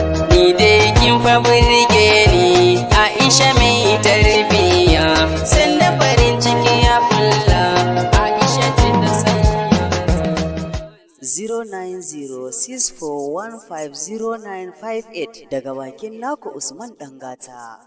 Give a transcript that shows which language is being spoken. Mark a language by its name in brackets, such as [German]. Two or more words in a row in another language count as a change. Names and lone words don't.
[Hausa] Ni dai kin fa burge ni, Aisha mai tarbiyya. Sanda farin ciki ya fulla, Aisha ce ta sanya. [English] Zero nine zero six four one five zero nine five eight [Hausa] daga bakin naku [English] Usman Dangata.